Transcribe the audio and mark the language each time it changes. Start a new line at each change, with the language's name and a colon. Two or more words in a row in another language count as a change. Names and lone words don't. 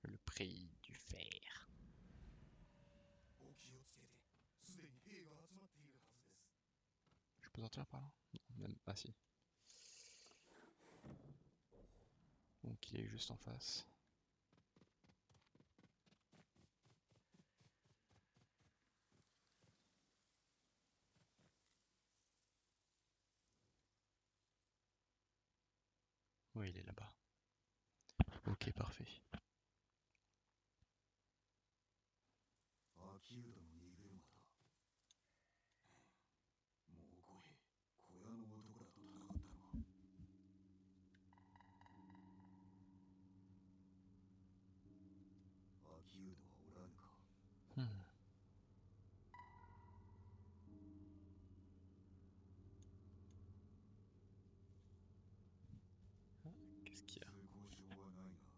French: l'esprit du fer.
Japanese: お気をつけて、すでに兵が集まっているはずです。
French: Je peux sortir par là? Non, même. Ah si. Donc il est juste en face. Oui, il est là-bas. Ok, parfait.
Japanese: 秋浦の荷車だ。もう小兵、小屋の男らと戦ったのは。秋浦はおらぬか。
French: Qu'est-ce qu'il y a?
Japanese: 通行証はないが。